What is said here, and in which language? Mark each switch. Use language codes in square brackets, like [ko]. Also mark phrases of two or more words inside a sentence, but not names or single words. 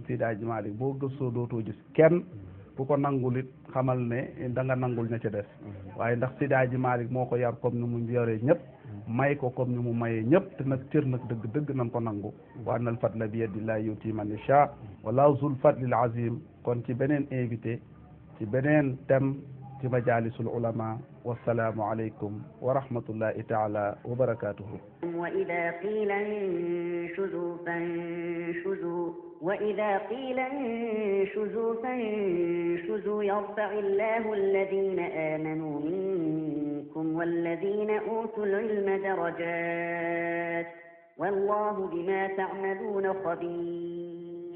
[wo] Seydi Hadji Malick boo gëstoo dootoo gis kenn ku ko nangul it xamal ne da nga nangul ña ca des waaye ndax Seydi Hadji Malick moo ko yar comme ni mu yoree ñëpp may ko comme ni mu mayee ñëpp te nag cër nag dëgg nan ko nangu [ar] وأن الفضل بيد الله يؤتيه من يشاء والله ذو الفضل العظيم [wo] kon ci beneen invité ci beneen thème ci [ar] مجالس العلماء والسلام عليكم ورحمة الله تعالى وبركاته وإذا قيل انشزوا فانشزوا وإذا قيل انشزوا فانشزوا يرفع الله الذين آمنوا منكم والذين أوتوا العلم درجات والله بما تعملون خبير